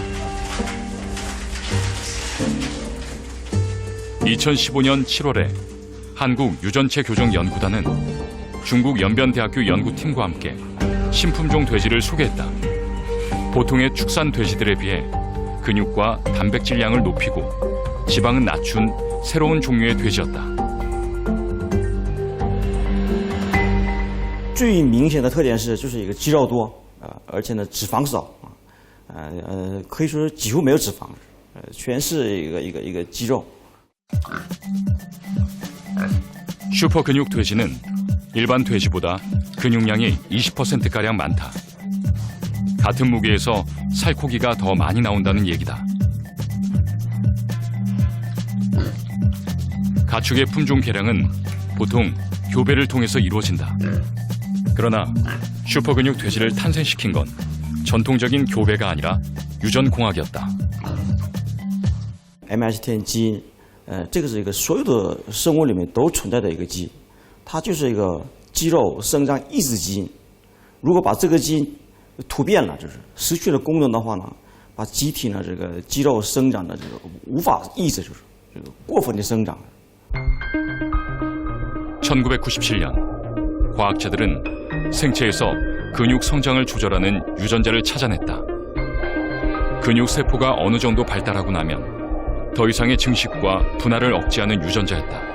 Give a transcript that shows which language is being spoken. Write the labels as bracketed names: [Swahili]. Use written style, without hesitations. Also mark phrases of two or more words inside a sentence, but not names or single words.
[Korean] 2015년 7월에 한국 유전체 교정 연구단은 중국 연변대학교 연구팀과 함께 신품종 돼지를 소개했다. 보통의 축산 돼지들에 비해 근육과 단백질량을 높이고 지방은 낮춘 새로운 종류의 돼지였다. [Chinese] 最明显的特点是，就是一个肌肉多，而且呢脂肪少，可以说是几乎没有脂肪，全是一个肌肉。 [Korean] 슈퍼 근육 돼지는 일반 돼지보다 근육량이 20%가량 많다. 같은 무게에서 살코기가 더 많이 나온다는 얘기다. 가축의 품종 개량은 보통 교배를 통해서 이루어진다. 그러나 슈퍼 근육 돼지를 탄생시킨 건 전통적인 교배가 아니라 유전공학이었다. [Chinese] MHTN 基因，这个是一个所有的生物里面都存在的一个基因，它就是一个肌肉生长抑制基因。如果把这个基因突变了，就是失去了功能的话呢，把机体呢这个肌肉生长的这个无法抑制，就是这个过分的生长。 [Korean] 1997년 과학자들은 생체에서 근육 성장을 조절하는 유전자를 찾아냈다. 근육 세포가 어느 정도 발달하고 나면 더 이상의 증식과 분할을 억제하는 유전자였다.